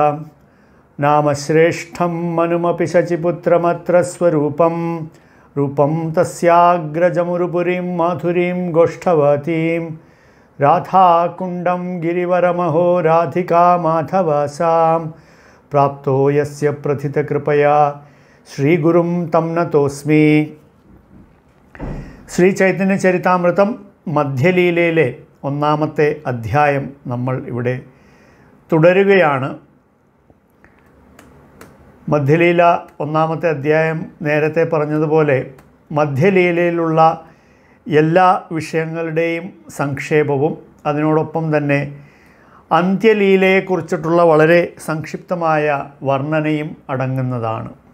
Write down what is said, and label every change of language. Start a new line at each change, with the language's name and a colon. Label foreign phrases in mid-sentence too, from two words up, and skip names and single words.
Sanskrit: नामश्रेष्ठं मनुमपि शचिपुत्रमत्र स्वरूपं रूपं तस्याग्रजमुरुपुरीं माधुरीं गोष्ठवतीं राधाकुण्डं गिरिवरमहो राधिका माधवासां प्राप्तो यस्य प्रथितकृपया श्रीगुरुं तं नतोऽस्मि।
Malayalam: ശ്രീചൈതന്യചരിതാമൃതം മധ്യലീലയിലെ ഒന്നാമത്തെ അധ്യായം നമ്മൾ ഇവിടെ തുടരുകയാണ്. മധ്യലീല ഒന്നാമത്തെ അധ്യായം നേരത്തെ പറഞ്ഞതുപോലെ മധ്യലീലയിലുള്ള എല്ലാ വിഷയങ്ങളുടെയും സംക്ഷേപവും അതിനോടൊപ്പം തന്നെ അന്ത്യലീലയെക്കുറിച്ചിട്ടുള്ള വളരെ സംക്ഷിപ്തമായ വർണ്ണനയും അടങ്ങുന്നതാണ്.